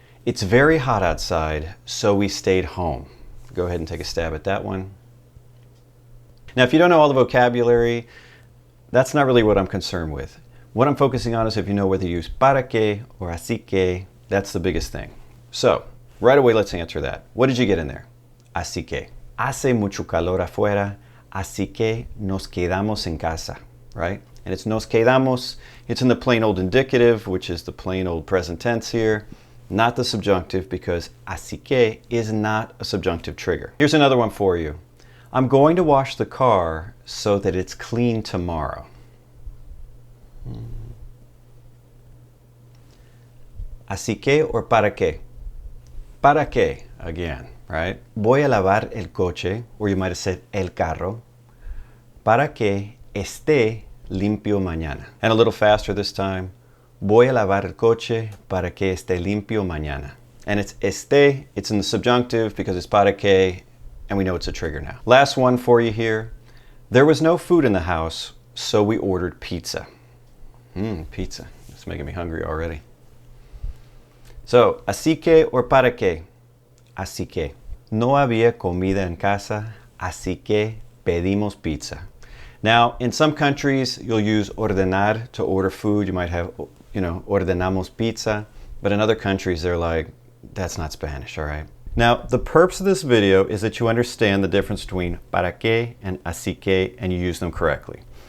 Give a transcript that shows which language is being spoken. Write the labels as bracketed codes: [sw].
[en] It's very hot outside, so we stayed home. Go ahead and take a stab at that one. Now, if you don't know all the vocabulary, that's not really what I'm concerned with. What I'm focusing on is if you know whether you use para que or así que. That's the biggest thing. So, right away, let's answer that. What did you get in there? [es] Así que. Hace mucho calor afuera, así que nos quedamos en casa, [en] right? And it's nos quedamos. It's in the plain old indicative, which is the plain old present tense here, not the subjunctive, because así que is not a subjunctive trigger. Here's another one for you. I'm going to wash the car so that it's clean tomorrow. Así que or para que? Para que, again, right? [es] Voy a lavar el coche, [en] or you might have said [es] el carro, para que esté limpio mañana. [en] And a little faster this time. [es] Voy a lavar el coche para que esté limpio mañana. [en] And it's esté, it's in the subjunctive because it's para que, and we know it's a trigger now. Last one for you here. There was no food in the house, so we ordered pizza. Pizza. It's making me hungry already. So, así que or para que? Así que. [es] No había comida en casa, así que pedimos pizza. [en] Now, in some countries, you'll use ordenar to order food. You might have, [es] ordenamos pizza. [en] But in other countries, they're like, that's not Spanish, all right? Now, the purpose of this video is that you understand the difference between para que and así que, and you use them correctly.